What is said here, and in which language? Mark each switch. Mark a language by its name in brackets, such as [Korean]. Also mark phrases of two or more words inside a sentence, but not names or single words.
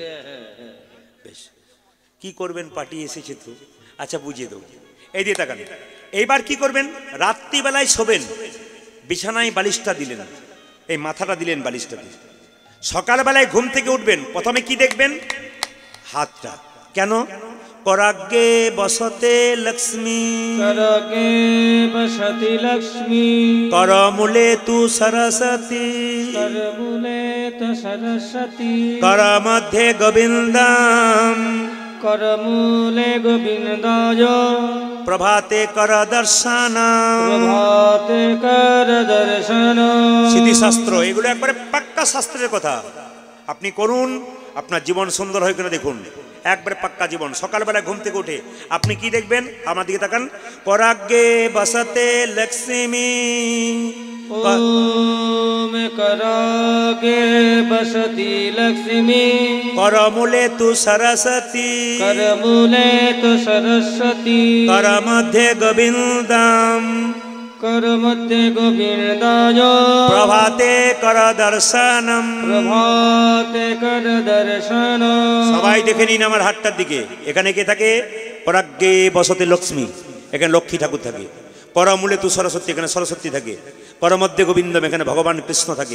[Bangla] বেশ, কি করবেন, পার্টি এসেছে তো। আচ্ছা বুঝিয়ে দেবো, এই দিয়ে তাকান। এইবার কি করবেন, রাত্রিবেলায় শোবেন, বিছানায় বালিশটা দিলেন, এই মাথাটা দিলেন বালিশটা দিয়ে। সকালবেলায় ঘুম থেকে উঠবেন, প্রথমে কি দেখবেন? হাতটা। কেন? [Sanskrit] कराग्गे बसते लक्ष्मी, कराग्गे बसति लक्ष्मी, करमूले तु सरस्वती, करमूले तु सरस्वती, करमध्ये गोविन्दम्, करमूले गोविन्दाय, प्रभाते कर दर्शन, प्रभाते कर दर्शन। [Bangla] স্মৃতি শাস্ত্র এগুলো একেবারে পাক্কা শাস্ত্রের কথা। আপনি করুন, আপনার জীবন সুন্দর হয় কিনা দেখুন। একবারে পাক্কা জীবন। সকালবেলা ঘুম থেকে উঠে আপনি কি দেখবেন? আমার দিকে তাকান। [Sanskrit] कराग्गे बसते लक्ष्मी, ओम कराग्गे बसति लक्ष्मी, करमूले तु सरस्वती, करमूले तु सरस्वती, करमध्ये गोविन्दम्, করমধ্যে গোবিন্দায় প্রভাতে কর দর্শনম। প্রভাতে কর দর্শন। [Bangla] সবাই দেখে নিন আমার হাতটার দিকে। এখানে কে থাকে? [Sanskrit] পরাগ্যে বসতে লক্ষ্মী, [Bangla] এখানে লক্ষ্মী ঠাকুর থাকে। [Sanskrit] করমূলে তু সরস্বতী, [Bangla] এখানে সরস্বতী থাকে। [Sanskrit] করমধ্যে গোবিন্দম, [Bangla] এখানে ভগবান কৃষ্ণ থাকে।